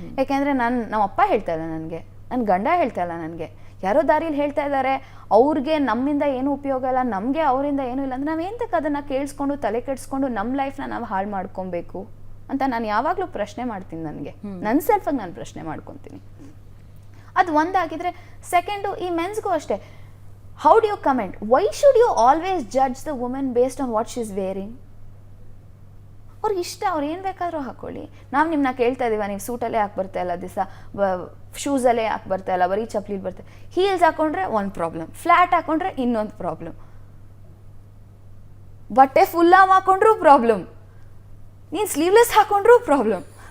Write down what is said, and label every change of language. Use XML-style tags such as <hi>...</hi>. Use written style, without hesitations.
<kn>ಯಾಕೆಂದರೆ ನಮ್ಮ ಅಪ್ಪ ಹೇಳ್ತಾ ಇಲ್ಲ ನನಗೆ, ನನ್ನ ಗಂಡ ಹೇಳ್ತಾ ಇಲ್ಲ ನನಗೆ, ಯಾರೋ ದಾರಿಯಲ್ಲಿ ಹೇಳ್ತಾ ಇದ್ದಾರೆ, ಅವ್ರಿಗೆ ನಮ್ಮಿಂದ ಏನೂ ಉಪಯೋಗ ಇಲ್ಲ, ನಮಗೆ ಅವರಿಂದ ಏನೂ ಇಲ್ಲ ಅಂದರೆ ನಾವು ಎಂತಕ್ಕೆ ಅದನ್ನು ಕೇಳಿಸ್ಕೊಂಡು ತಲೆ ಕೆಡಿಸ್ಕೊಂಡು ನಮ್ಮ ಲೈಫ್ನ ನಾವು ಹಾಳು ಮಾಡ್ಕೊಬೇಕು ಅಂತ ನಾನು ಯಾವಾಗಲೂ ಪ್ರಶ್ನೆ ಮಾಡ್ತೀನಿ. ನನಗೆ ನನ್ನ ಸೆಲ್ಫಾಗಿ ನಾನು ಪ್ರಶ್ನೆ ಮಾಡ್ಕೊತೀನಿ. ಅದು ಒಂದಾಗಿದ್ರೆ, ಸೆಕೆಂಡು ಈ ಮೆನ್ಸ್ಗೂ ಅಷ್ಟೇ.</kn> <en>How do you comment? Why should you always judge the woman based on what she's wearing?</en> <kn>ಅವ್ರಿಗೆ ಇಷ್ಟ, ಅವ್ರು ಏನು ಬೇಕಾದರೂ ಹಾಕೊಳ್ಳಿ. ನಾವು ನಿಮ್ಮನ್ನ ಕೇಳ್ತಾ ಇದ್ದೀವ, ನೀವು ಸೂಟಲ್ಲೇ ಹಾಕಿ ಬರ್ತಾ ಇಲ್ಲ, ದಿವಸ ಶೂಸಲ್ಲೇ ಹಾಕಿ ಬರ್ತಾ ಇಲ್ಲ, ಬರೀ ಚಪ್ಪಲಿ ಬರ್ತಾ, ಹೀಲ್ಸ್ ಹಾಕೊಂಡ್ರೆ ಒಂದು ಪ್ರಾಬ್ಲಮ್, ಫ್ಲ್ಯಾಟ್ ಹಾಕೊಂಡ್ರೆ ಇನ್ನೊಂದು ಪ್ರಾಬ್ಲಮ್, ಬಟ್ಟೆ ಫುಲ್ಲಾಗಿ ಹಾಕೊಂಡ್ರೂ ಪ್ರಾಬ್ಲಮ್, ನೀನು ಸ್ಲೀವ್ಲೆಸ್ ಹಾಕೊಂಡ್ರೂ ಪ್ರಾಬ್ಲಮ್.</kn>